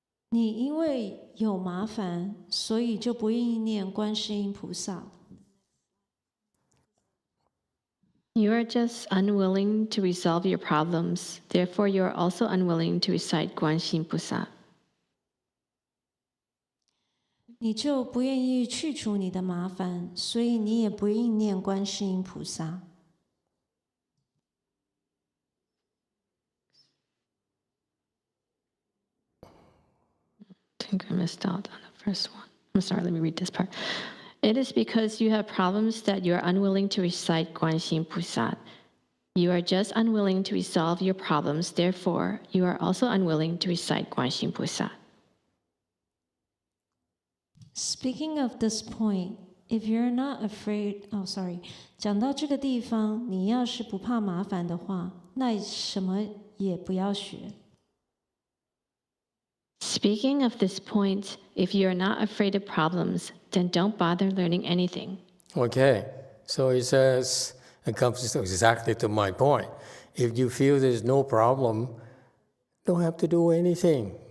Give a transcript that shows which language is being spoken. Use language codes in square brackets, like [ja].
[zh] 你因为有麻烦，所以就不愿意念观世音菩萨。 [en] You are just unwilling to resolve your problems. Therefore, you are also unwilling to recite GuanShiYin Pusa. [zh] 你就不愿意去除你的麻烦，所以你也不应念观世音菩萨。 [en] I think I missed out on the first one. I'm sorry, let me read this part. It is because you have problems that you are unwilling to recite GuanShiYin Pusa. You are just unwilling to resolve your problems. Therefore, you are also unwilling to recite GuanShiYin Pusa. Speaking of this point, if you're not afraid, [zh] 讲到这个地方，你要是不怕麻烦的话，那什么也不要学。 [en] Speaking of this point, if you are not afraid of problems, then don't bother learning anything. Okay, so he says, it comes exactly to my point. If you feel there's no problem, don't have to do anything.